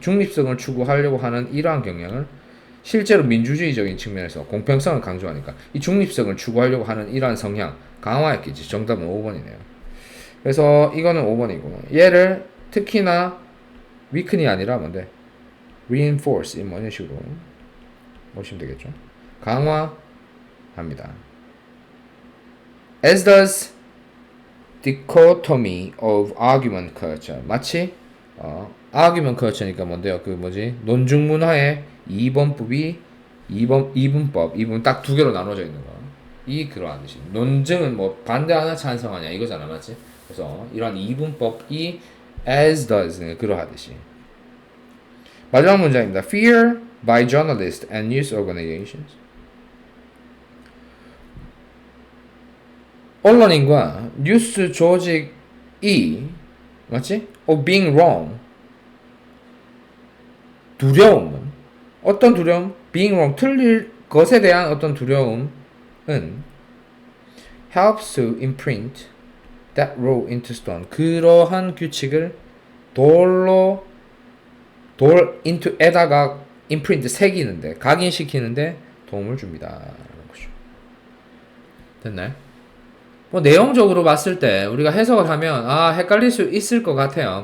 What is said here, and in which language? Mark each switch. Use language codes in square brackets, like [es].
[ko] 중립성을 추구하려고 하는 이러한 경향을 실제로 민주주의적인 측면에서 공평성을 강조하니까 이 중립성을 추구하려고 하는 이러한 성향 강화했겠지. 정답은 5번이네요. 그래서 이거는 5번이고 얘를 특히나 weaken이 아니라 뭔데? reinforce 뭐 이런 식으로 보시면 되겠죠. 강화합니다. [en] As does dichotomy of argument culture. [ko] 마치 [en] argument culture [ko] 니까 뭔데요? 그 뭐지? 논중 문화의 2번법이 2분법, 2분 딱 두 개로 나눠져 있는 거. 이 그러한 뜻이. 논증은 뭐 반대하냐 찬성하냐 이거잖아, 맞지? 그래서 이러한 이분법이 [en] as does [ko] 그러하듯이. 마지막 문장입니다. [en] Fear by journalists and news organizations. [ko] 언론인과 뉴스 조직이 맞지? [en] of being wrong. [ko] 두려움은 어떤 두려움? [en] being wrong [ko] 틀릴 것에 대한 어떤 두려움은 [en] helps to imprint that rule into stone. [ko] 그러한 규칙을 돌 into에다가 imprint 새기는데 각인시키는데 도움을 줍니다. 라는 거죠. 됐나요? 뭐 내용적으로 봤을 때 우리가 해석을 하면 헷갈릴 수 있을 것 같아요.